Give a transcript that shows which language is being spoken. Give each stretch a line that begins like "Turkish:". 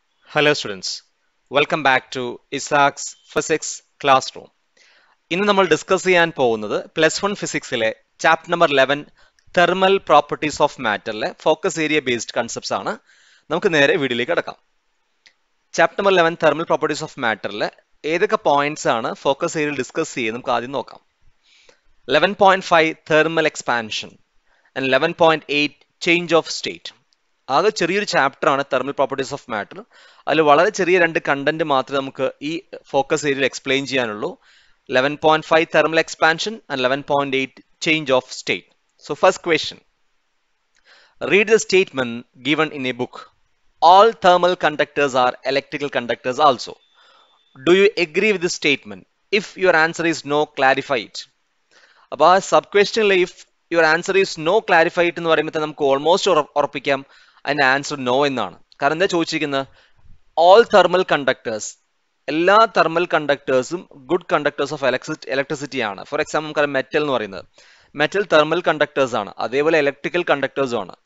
English: Hello students, welcome back to Isaac's Physics Classroom.
Malayalam: ഇന്ന് നമ്മൾ discuss ചെയ്യാൻ പോകുന്നത് +1 ഫിസിക്സിലെ chapter number 11 thermal properties of മാറ്ററിലെ focus area based concepts ആണ്. നമുക്ക് നേരെ വീഡിയോയിലേക്ക് കടക്കാം. Chapter number 11 thermal properties of മാറ്ററിലെ ഏതൊക്കെ പോയിന്റ്സ് ആണ് ഫോക്കസ് ഏരിയയിൽ ഡിസ്കസ് ചെയ്യുന്നത് നമുക്ക് ആദ്യം നോക്കാം. 11.5 thermal expansion and 11.8 change of state. ആകെ ചെറിയൊരു ചാപ്റ്റർ ആണ് തെർമൽ പ്രോപ്പർട്ടീസ് ഓഫ് മാറ്റർ. അതിൽ വളരെ ചെറിയ രണ്ട് കണ്ടന്റ് മാത്രമേ നമുക്ക് ഈ ഫോക്കസ് ഏരിയയിൽ explain ചെയ്യാനുള്ളൂ.
English: 11.5 thermal expansion and 11.8 change of state. So first question, read the statement given in a book. All thermal conductors are electrical conductors also. Do you agree with this statement? If your answer is no, clarify it.
Malayalam: അപ്പോൾ ആ sub ക്വസ്റ്റ്യനിൽ
English: if your answer is no clarify it
Malayalam: എന്ന് പറയുമ്പോൾ നമുക്ക് almost ഉറപ്പിക്കാം അതിൻ്റെ answer no എന്നാണ്. കാരണം എന്താ ചോദിച്ചിരിക്കുന്നത്? ഓൾ തെർമൽ കണ്ടക്ടേഴ്സ്, എല്ലാ thermal കണ്ടക്ടേഴ്സും good conductors of electricity ആണ്. ഫോർ എക്സാമ്പിൾ നമുക്കറിയാം മെറ്റൽ എന്ന് പറയുന്നത്, മെറ്റൽ തെർമൽ കണ്ടക്ടേഴ്സ് ആണ്, അതേപോലെ ഇലക്ട്രിക്കൽ കണ്ടക്ടേഴ്സും ആണ്.